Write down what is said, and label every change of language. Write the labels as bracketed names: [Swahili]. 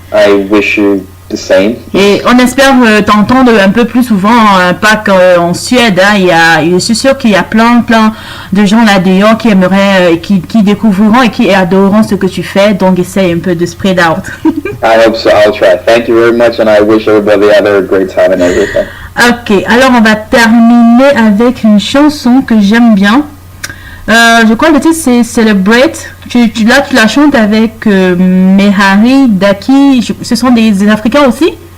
[English] I wish you the same. [French] Et on espère t'entendre un peu plus souvent, pas qu'en Suède. Je suis sûre qu'il y a plein de gens là-dedans qui aimeraient, qui découvriront et qui adoreront ce que tu fais. Donc essaye un peu de [English] spread out. I hope so. I'll try. Thank you very much, and I wish everybody had a great time and everything. [French] Ok, alors on va terminer avec une chanson que j'aime bien. Je crois que le titre c'est Celebrate. Tu la chantes avec Mehari, Daki. Ce sont des Africains aussi?